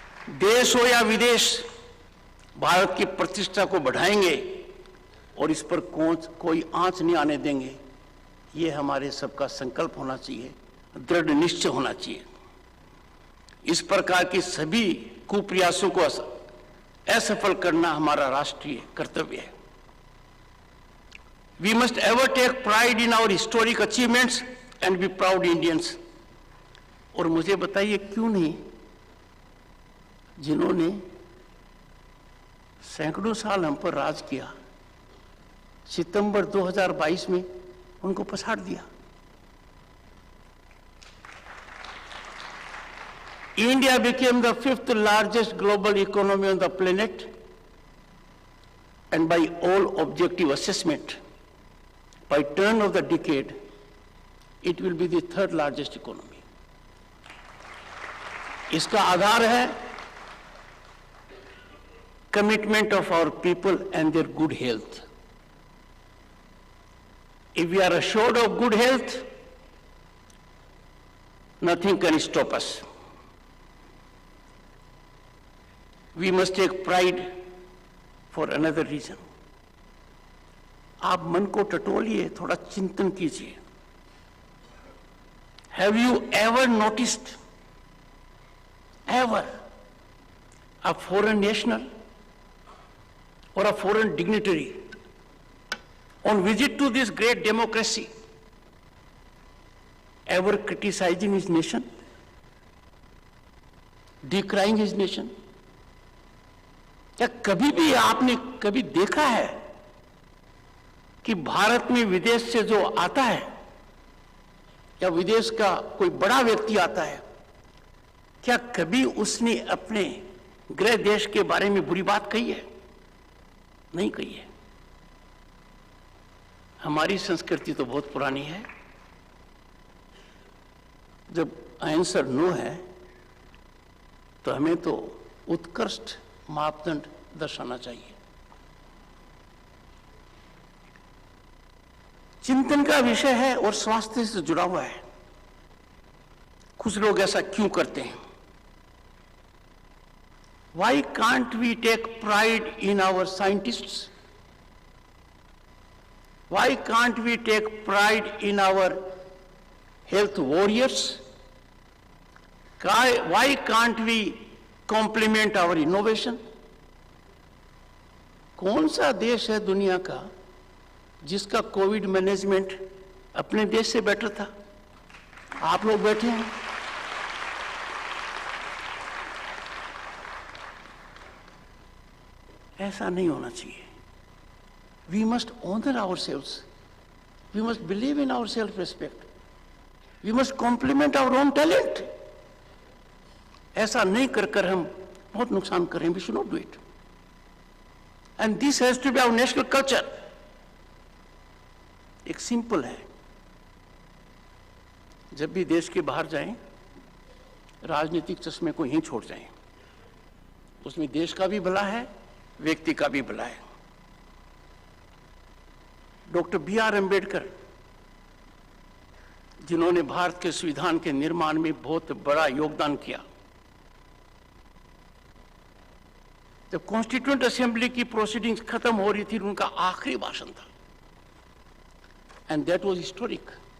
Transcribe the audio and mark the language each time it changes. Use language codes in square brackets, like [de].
[hi] देश हो या विदेश, भारत की प्रतिष्ठा को बढ़ाएंगे और इस पर कोई आंच नहीं आने देंगे। ये हमारे सबका संकल्प होना चाहिए, दृढ़ निश्चय होना चाहिए। इस प्रकार के सभी कुप्रयासों को असफल करना हमारा राष्ट्रीय कर्तव्य है। [en] We must ever take pride in our historic achievements and be proud Indians. [hi] और मुझे बताइए क्यों नहीं, जिन्होंने सैकड़ों साल हम पर राज किया, सितंबर 2022 में उनको पछाड़ दिया। [en] India became the 5th largest global economy on the planet, and by all objective assessment, by turn of the decade, it will be the 3rd largest economy. [hi] इसका आधार है [en] commitment of our people and their good health. If we are assured of good health, nothing can stop us. We must take pride for another reason. [hi] आप मन को टटोलिए, थोड़ा चिंतन कीजिए। [en] Have you ever noticed, ever, a foreign national or a foreign dignitary on visit to this great democracy ever criticizing his nation, decrying his nation? [hi] क्या कभी भी आपने कभी देखा है कि भारत में विदेश से जो आता है या विदेश का कोई बड़ा व्यक्ति आता है, क्या कभी उसने अपने गृह देश के बारे में बुरी बात कही है? नहीं कही है। हमारी संस्कृति तो बहुत पुरानी है। जब आंसर नो है तो हमें तो उत्कृष्ट मापदंड दर्शाना चाहिए। चिंतन का विषय है और स्वास्थ्य से जुड़ा हुआ है। कुछ लोग ऐसा क्यों करते हैं? [en] Why can't we take pride in our scientists? Why can't we take pride in our health warriors? Why can't we compliment our innovation? [hi] कौन सा देश है दुनिया का जिसका कोविड मैनेजमेंट अपने देश से बेटर था? आप लोग बैठे हैं। ऐसा नहीं होना चाहिए। [en] We must honor ourselves. We must believe in our self-respect. We must compliment our own talent. [hi] ऐसा नहीं कर हम बहुत नुकसान करें। [en] We should not do it. And this has to be our national culture. [hi] एक सिंपल है, जब भी देश के बाहर जाएं, राजनीतिक चश्मे को यहीं छोड़ जाएं। उसमें देश का भी भला है, व्यक्ति का भी भला है। Doctor B.R. अम्बेडकर, जिन्होंने भारत के संविधान के निर्माण में बहुत बड़ा योगदान किया, जब कॉन्स्टिट्यूएंट असेंबली की प्रोसीडिंग्स खत्म हो रही थी, उनका आखिरी भाषण था, [en] And that was historic.